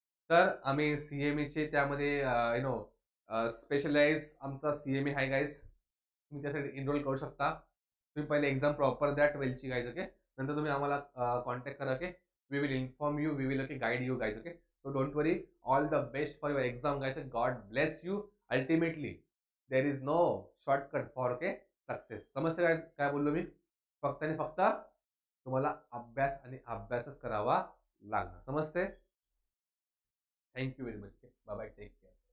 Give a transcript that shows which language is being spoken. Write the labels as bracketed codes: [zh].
[mr] तर आम्ही CMAचे त्यामध्ये स्पेशलाइज आमचा CMA आहे गाईज. तुम्ही त्यासाठी एनरोल करू शकता. तुम्ही पहिले एक्झाम प्रॉपर द्या 12ची गाईज. [en] okay, [mr] नंतर तुम्ही आम्हाला कॉन्टॅक्ट करा. [en] Okay, we will inform you, we will okay guide you guys. Okay, so don't worry. All the best for your exam guys. God bless you. Ultimately there is no shortcut for okay success. [mr] समजते guys काय बोललो मी. फक्त आणि फक्त तुम्हाला अभ्यास आणि अभ्यासच करावा लागणार. समजते. [en] Thank you very much. Bye bye, take care.